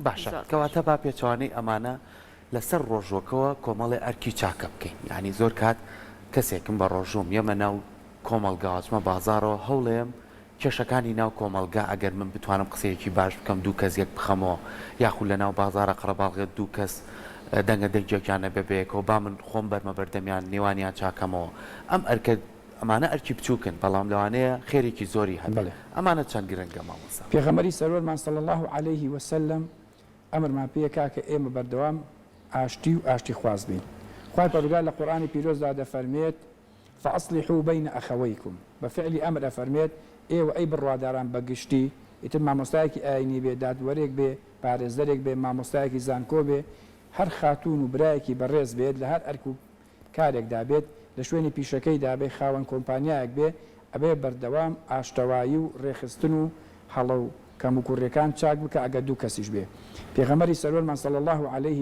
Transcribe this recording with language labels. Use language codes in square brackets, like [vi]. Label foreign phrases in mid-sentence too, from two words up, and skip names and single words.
[ckb] باشە کەواتە با پێچوانەی ئەمانە لەسەر ڕۆژوەکەوە کۆمەڵی ئەرکی چاکە بکەین یعنی زۆر کات کەسێکم بە ڕۆژوم یەمە ناو کۆمەلگاچمە بازارەوە هەوڵێم کێشەکانی ناو کۆمەلگا ئەگەر من بتوانم قسەیەکی باش بکەم دوو کەس یەک بخەمەوە یاخود لە ناو بازارە قەرەباڵغێت دوو کەس دەنگە دەنگێکیانە بەبێکەوە با من خۆم بەرمە بەردەمیان نێوانیان چاکەمەوە ئەم ئەرکە ئەمانە ئەرکی بچووکن بەڵام لەوانەیە خێرێکی زۆری هەن ئەمانە چەند گرنگە مامۆستا پێغەمبەری سەرۆرمان [ar] صلی الله عليه وسلم [ckb] ئەمرمان پێکا کە ئێمە بەردەوام ئاشتی و ئاشتی خواز بین خوای پەروەردگار لە قورئانی پیرۆزدا دەفەرمێت [ar] فأصلحوا بين أخويكم بفعل أمر [ckb] أفرميت ئێوە ئەی بڕواداران بەگشتی ئیتر مامۆستایەکی ئاینی بێ دادوەرێک بێ پارێزەرێک بێ مامۆستایەکی زانکۆ بێ هەر خاتون و برایەکی بەڕێز بێت لە هەر ئەرک و کارێکدا بێت لە شوێنی پیشەکەیدا بێ خاوەن کۆمپانیایەک بێ ئەبێ بەردەوام ئاشتەوایی و ڕێخستن و هەڵە و کەم و کوڕەکان چاک بکە ئەگە دوو کەسیش بێ پێغەمبەری سەرۆرمان [ar] صلی الله عليه